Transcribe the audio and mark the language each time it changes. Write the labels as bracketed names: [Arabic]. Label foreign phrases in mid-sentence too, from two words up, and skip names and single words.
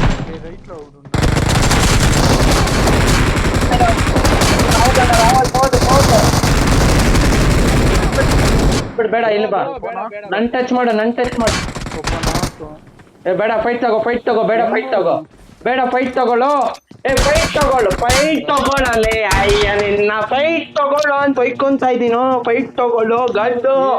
[Telugu] రైట్ లో ఒకడు [Kannada] ಬೇಡ ಇಲ್ಲಿ ಬಾ ನನ್ ಟಚ್ ಮಾಡು ಒಬ್ಬ ನಾಲ್ಕು ಏ ಬೇಡ ಫೈಟ್ ತಗೋ ಬೇಡ ಫೈಟ್ ತಗೊಳ್ಳೋ ಫೈಟ್ ತಗೊಳ್ಳಲೇ ಅಯ್ಯ ನಿನ್ನ ಫೈಟ್ ತಗೊಳ್ಳೋ ಅಂತ ಬೈಕೊಂತ ಇದೀನೋ ಫೈಟ್ ತಗೊಳ್ಳೋ ಗಡ್ಡು